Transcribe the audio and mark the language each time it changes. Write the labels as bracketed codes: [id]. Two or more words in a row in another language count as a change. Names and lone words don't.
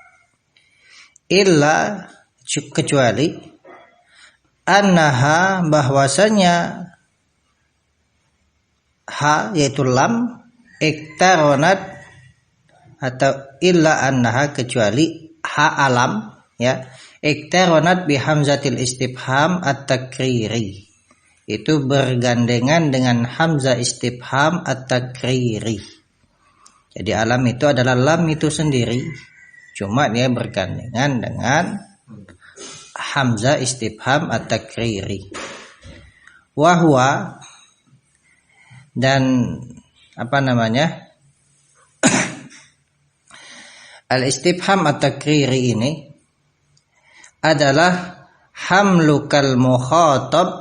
[id] Illa, kecuali annaha, bahwasanya ha yaitu lam, iktaronat, atau [ar] illa annaha, [id] kecuali ha alam ya, [ar] iktaronat bihamzatil istifham at-takriri, [id] itu bergandengan dengan [ar] hamzah istifham at-takriri. [id] Jadi alam itu adalah lam itu sendiri, cuma dia bergandengan dengan [ar] hamzah istifham at-takriri. [id] Wahwa, dan [ar] al-istifham at-takriri [id] ini adalah [ar] hamlukal mukhatab